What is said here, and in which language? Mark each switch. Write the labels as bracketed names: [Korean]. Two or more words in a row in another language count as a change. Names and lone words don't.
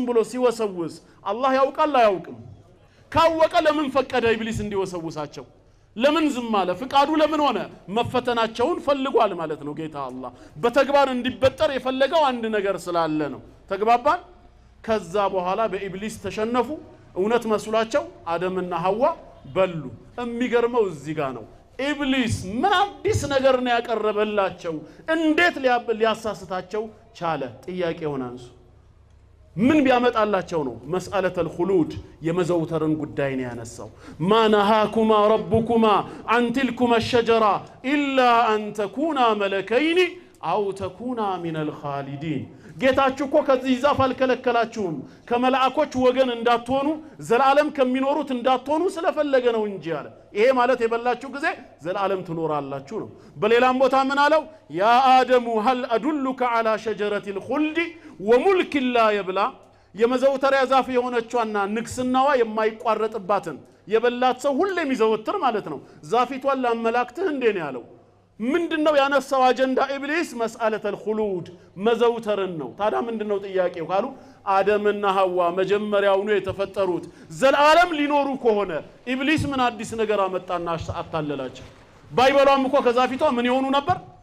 [Amharic] ብሎ ሲወሰውስ አላህ ያውቃል አያውቅም ካወቀ ለምን ፈቀደ ኢብሊስ እንዲወሰውሳቸው ለምን ዝም አለ ፍቃዱ ለምን ሆነ መፈተናቸውን ፈልጓል ማለት ነው ጌታ አላህ በተግባር እንዲበጠር የፈለገው አንድ ነገር ስላለ ነው ተግባባን ከዛ በኋላ በኢብሊስ ተሸነፉ እውነት መስሏቸው አደምና ሐዋ በሉ የሚገርመው እዚህ ጋር ነው ኢብሊስ ምን አዲስ ነገር ነው ያቀረበላቸው እንዴት ሊያሳስታቸው ቻለ ጥያቄ ሆናንሱ ምን ቢያመጣላቸው ነው [Arabic] مسألة الخلود [Amharic] የመዘውተርን ጉዳይ ነው ያነሳው [Arabic] ما نهاكما ربكما عن تلكما الشجرة إلا أن تكونا ملكين أو تكونا من الخالدين [Amharic] ጌታችሁ እኮ ከዚህ ዛፍ አልከለከላችሁም ከመላእክቶች ወገን እንዳትሆኑ ዘላለም ከሚኖሩት እንዳትሆኑ ስለፈለገ ነው እንጂ አለ ይሄ ማለት የበላችሁ ጊዜ ዘላለም ትኖራላችሁ ነው በሌላም ቦታ ምን አለው ያ አደሙ [Arabic] هل أدلك على شجرة الخلد وملك لا يبلى [Amharic] የመዘውተሪያ ዛፍ የሆነችዋና ንግስናዋ የማይቋረጥባትን የበላት ሰው ሁሌም ይዘወትር ማለት ነው ዛፊቷን ለአመላክትህ እንዴ ነው ያለው ምንድነው ያነሳው አጀንዳ ኢብሊስ [Arabic] مسألة الخلود [Amharic] መዘውተርን ነው ታዲያ ምንድነው ጥያቄው ካሉ አደምና ሐዋ መጀመሪያው ነው የተፈጠሩት ዘላለም ሊኖሩ ከሆነ ኢብሊስ ምን አዲስ ነገር አመጣና አታለላቸው ባይበሏም እኮ ከዛፊቷ ምን ይሆኑ ነበር